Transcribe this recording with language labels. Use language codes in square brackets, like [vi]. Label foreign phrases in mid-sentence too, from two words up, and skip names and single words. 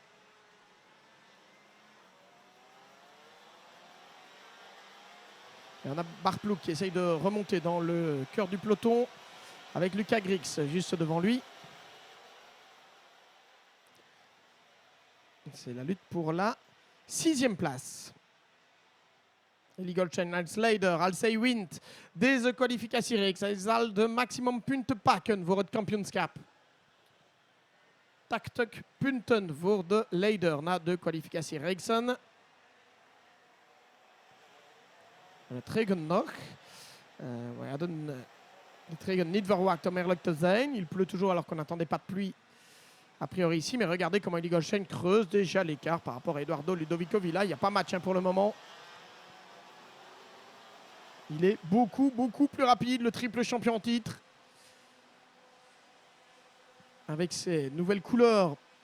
[fr] Et on a Bartlouk qui essaye de remonter dans le cœur du peloton avec Luca Griggs juste devant lui. C'est la lutte pour la sixième place. [nl] Eli Goldstein als leider, als hij wint deze kwalificatiereeks. Hij zal de maximum punten pakken voor het kampioenschap. 80 punten voor de leider na de kwalificatiereeksen. Het regent nog. We hadden het regen niet verwacht om eerlijk te zijn. [fr] Il pleut toujours alors qu'on n'attendait pas de pluie a priori ici. Mais regardez comment Eli Goldstein creuse déjà l'écart par rapport à Eduardo Ludovico Villa. Il n'y a pas match pour le moment. Il est beaucoup plus rapide, le triple champion en titre. Avec ses nouvelles couleurs.